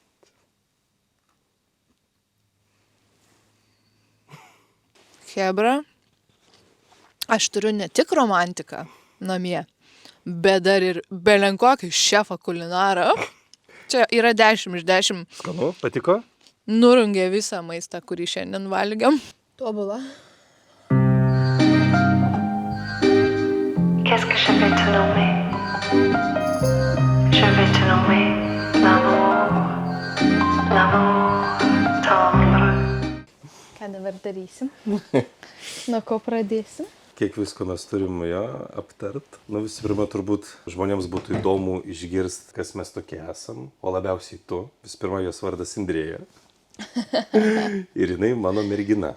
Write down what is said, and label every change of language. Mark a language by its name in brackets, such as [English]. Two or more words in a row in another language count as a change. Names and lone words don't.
[Lithuanian] Chebra, aš turiu ne tik romantiką namie, bet dar ir belenkokį šefą kulinarą. Čia yra 10 iš 10. Skanu, patiko? Nurungė visą maistą, kurį šiandien valgiam. Tobula. [French] Qu'est-ce que je vais te nommer? Je vais te nommer l'amour tendre. [Lithuanian] Ką dabar darysim? Nuo ko pradėsim? Kiek visko mes turim jo aptart. Nu, visų pirma, turbūt žmonėms būtų įdomu išgirsti, kas mes tokie esam, o labiausiai tu. Visų pirma, jos vardas Indrėja. Ir jinai mano mergina.